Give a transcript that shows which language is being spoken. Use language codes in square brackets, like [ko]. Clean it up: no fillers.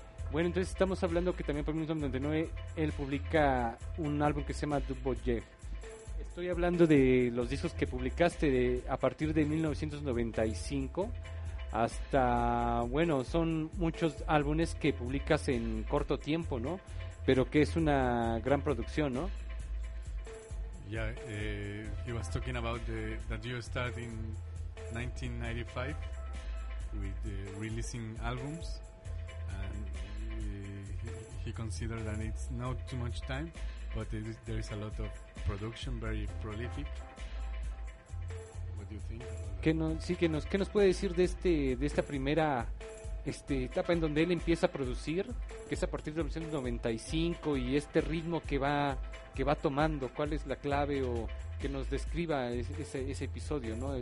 [es] Bueno, entonces estamos hablando que también por 1999 él publica un álbum que se llama Dub Voyeur. Estoy hablando de los discos que publicaste a partir de 1995 hasta, bueno, son muchos álbumes que publicas en corto tiempo, ¿no? Pero que es una gran producción, ¿no? [en] Yeah, he was talking about that you started in 1995 with releasing albums, and he considered that it's not too much time, but there is a lot of production, very prolific. What do you think? [es] ¿Qué nos puede decir de esta primera etapa en donde él empieza a producir, que es a partir de 1995, y este ritmo que va tomando? ¿Cuál es la clave, o que nos describa ese episodio, ¿no?